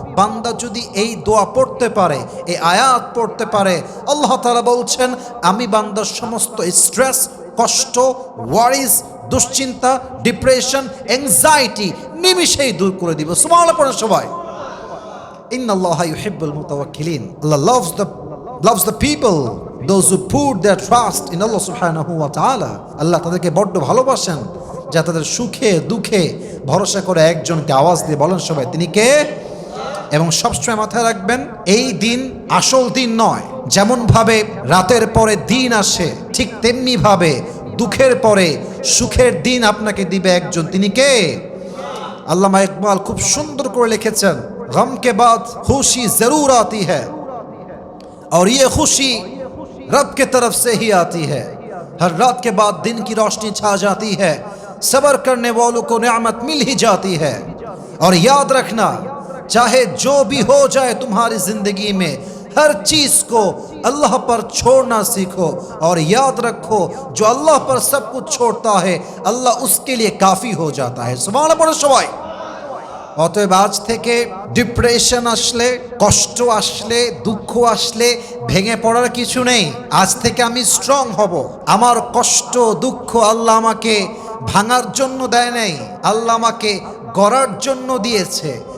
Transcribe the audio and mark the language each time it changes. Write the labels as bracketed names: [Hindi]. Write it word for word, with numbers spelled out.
[Bangla] বান্দা যদি এই দোয়া পড়তে পারে, এই আয়াত পড়তে পারে, আল্লাহ তাআলা বলছেন আমি বান্দার সমস্ত স্ট্রেস, কষ্ট, ওয়ারিজ, দুশ্চিন্তা, ডিপ্রেশন, অ্যাংজাইটি নিমিষেই দূর করে দিব। সুবহানাল্লাহ পড়েন সবাই। [Arabic] Innallaha yuhibbul mutawakkilin. [English] Allah loves the loves the people, those who put their trust in Allah subhanahu wa ta'ala. [Bangla] Allah তাদেরকে বড় ভালোবাসেন, যা তাদের সুখে দুঃখে ভরসা করে একজনকে। আওয়াজ দিয়ে বলেন সবাই, তিনি কে? এবং সবসময় মাথায় রাখবেন, এই দিন আসল দিন নয়। যেমন ভাবে রাতের পরে দিন আসে, ঠিক তেমনি ভাবে দুঃখের পরে সুখের দিন আপনাকে দিবে একজন। তিনি কে? আল্লামা ইকবাল খুব সুন্দর করে লিখেছেন, [Hindi] गम के बाद खुशी जरूर आती है और ये खुशी रब के तरफ से ही आती है। हर रात के बाद दिन की रोशनी छा जाती है, सब्र करने वालों को नेमत मिल ही जाती है। और याद रखना, चाहे जो भी हो जाए तुम्हारी ज़िंदगी में, हर चीज़ को अल्लाह पर छोड़ना सीखो। और याद रखो, जो अल्लाह पर सब कुछ छोड़ता है अल्लाह उसके लिए काफ़ी हो जाता है। सुभान पढ़ो सबाई। [Bangla] অতএব আজ থেকে ডিপ্রেশন আসলে, কষ্ট আসলে, দুঃখ আসলে ভেঙে পড়ার কিছু নেই। আজ থেকে আমি স্ট্রং হব। আমার কষ্ট দুঃখ আল্লাহ আমাকে ভাঙার জন্য দেয় নাই, আল্লাহ আমাকে গড়ার জন্য দিয়েছে।